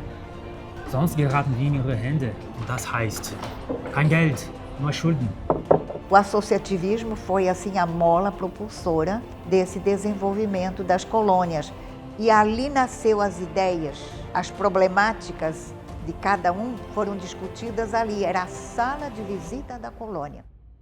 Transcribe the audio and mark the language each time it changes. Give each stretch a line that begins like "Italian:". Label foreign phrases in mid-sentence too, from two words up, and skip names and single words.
German: Sonst geraten wir in ihre Hände. Und das heißt, kein Geld, nur Schulden.
Portuguese: O associativismo foi, assim, a mola propulsora desse desenvolvimento das colônias. E ali nasceu as ideias, as problemáticas de cada um foram discutidas ali. Era a sala de visita da colônia.